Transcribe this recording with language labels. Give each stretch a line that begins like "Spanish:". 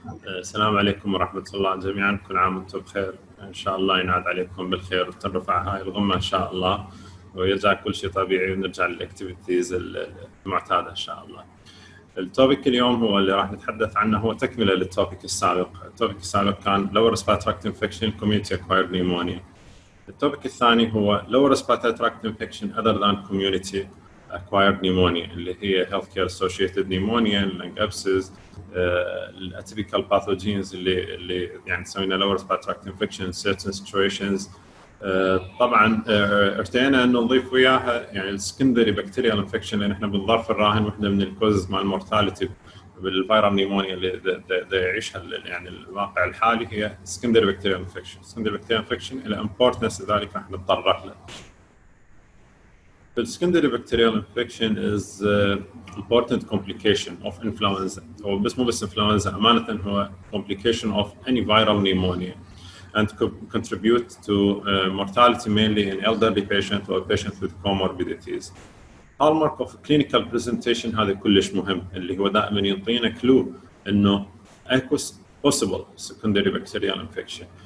Arabic: السلام عليكم ورحمة الله جميعا، كل عام وانتم بخير. إن شاء الله ينعاد عليكم بالخير وترفع هاي الغمة إن شاء الله ويرجع كل شيء طبيعي ونرجع للأكتيفيتيز المعتادة إن شاء الله. التوبيك اليوم هو اللي راح نتحدث عنه هو تكملة للتوبيك السابق. التوبيك السابق كان
English: lower respiratory tract infection community acquired pneumonia.
Arabic: التوبيك الثاني هو
English: lower respiratory tract infection other than community acquired pneumonia اللي هي healthcare associated pneumonia, lung abscess, atypical pathogens
Arabic: اللي يعني سوينا
English: lower respiratory tract infection in certain situations.
Arabic: طبعا ارتئينا انه نضيف وياها يعني السكندري بكتيريال انفكشن، لان احنا بالظرف الراهن واحده من الكوزز مال المورتاليتي بالفيرال نيمونيا اللي يعيشها يعني الواقع الحالي هي سكندري بكتيريال انفكشن. سكندري بكتيريال انفكشن الى امبورتنس لذلك راح نتطرق له.
English: The secondary bacterial infection is important complication of influenza.
Arabic: هو بس مو بس
English: influenza،
Arabic: أمانة هو
English: complication of any viral pneumonia and contribute to mortality mainly in elderly patient or patients with comorbidities. Hallmark of clinical presentation
Arabic: هذا كلش مهم، اللي هو دائما يعطينا كلو إنه اكو
English: possible secondary bacterial infection.